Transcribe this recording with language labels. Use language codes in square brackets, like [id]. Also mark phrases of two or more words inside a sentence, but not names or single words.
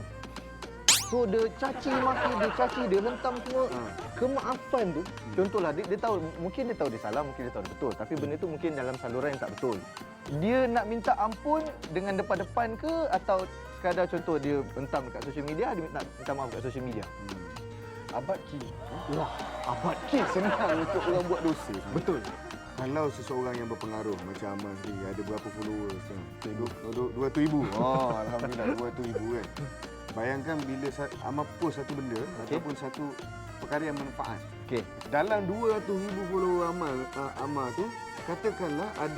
[ms] So dia caci maki, dia hentam semua. Kemaafan tu, contohlah dia tahu, mungkin dia tahu dia salah, mungkin dia tahu dia betul, tapi benda tu mungkin dalam saluran yang tak betul. Dia nak minta ampun dengan depan-depan ke, atau sekadar contoh dia hentam dekat [en] social media, [ms] dia nak minta maaf dekat [en] social media. [ms] Abad ki. Wah, Abad ki senang untuk orang buat dosa. betul. Kalau seseorang yang berpengaruh macam Amal sendiri, ada berapa followers kan? 200,000. Alhamdulillah 200,000 kan. Bayangkan bila Amal post satu benda ataupun satu perkara yang manfaat. Okey, Dalam 200,000 follower Amal tu, katakanlah ada